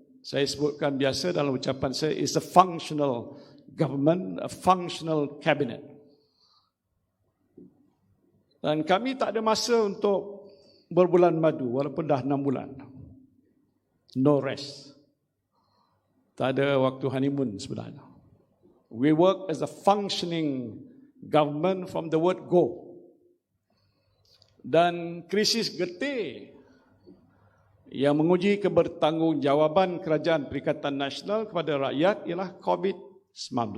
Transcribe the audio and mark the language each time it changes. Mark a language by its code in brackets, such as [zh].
[ms] Saya sebutkan biasa dalam ucapan saya, [en] is a functional government, a functional cabinet. [ms] Dan kami tak ada masa untuk berbulan madu walaupun dah 6 bulan. [en] No rest. [ms] Tak ada waktu honeymoon sebenarnya. [en] We work as a functioning government from the word go. [ms] Dan krisis getih yang menguji kebertanggungjawaban Kerajaan Perikatan Nasional kepada rakyat ialah COVID-19.